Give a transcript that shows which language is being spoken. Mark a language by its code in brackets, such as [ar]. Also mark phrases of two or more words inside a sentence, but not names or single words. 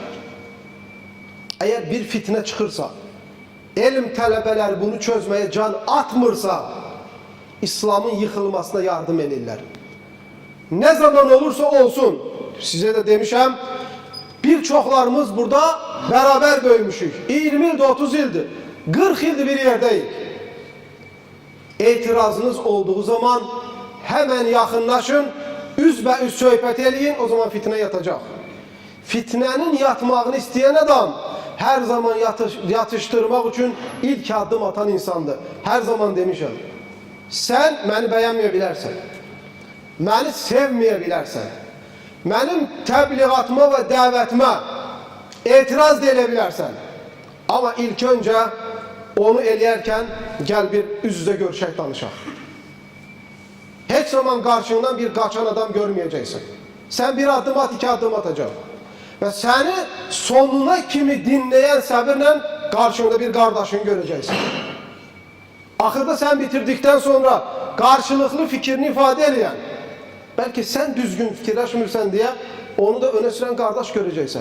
[az] Eğer bir fitne çıkırsa, elm tələbələri bunu çözmeye can atmırsa, İslam'ın yıkılmasına yardım edirlər. [tr] Ne zaman olursa olsun, size de demişəm, birçoklarımız burada beraber böyümüşük. 20 ildir, 30 ildir, 40 ildir bir yerdeyik. İtirazınız olduğu zaman hemen yakınlaşın, [az] üzbəüz söhbət eləyin, [tr] o zaman fitne yatacak. Fitnenin yatmağını isteyen adam her zaman yatıştırmak için ilk adım atan insandır. Her zaman demişəm, sen beni beğenmeyə [az] bilərsən, məni sevməyə bilərsən, mənim təbliğatıma və dəvətimə etiraz da elə bilərsən. [tr] Ama ilk önce onu [az] eləyərkən gel bir üz-üzə görüşək, danışaq. [tr] Heç zaman karşından bir kaçan adam görmeyeceksin. Sen bir adım at, iki adım atacaksın. Ve seni sonuna kimi dinleyen səbirlə karşında bir kardeşini göreceksin. Axırda sen bitirdikten sonra karşılıklı fikrini ifade edeyen, belki sen düzgün fikirləşmirsən diye onu da öne süren kardeş göreceksin.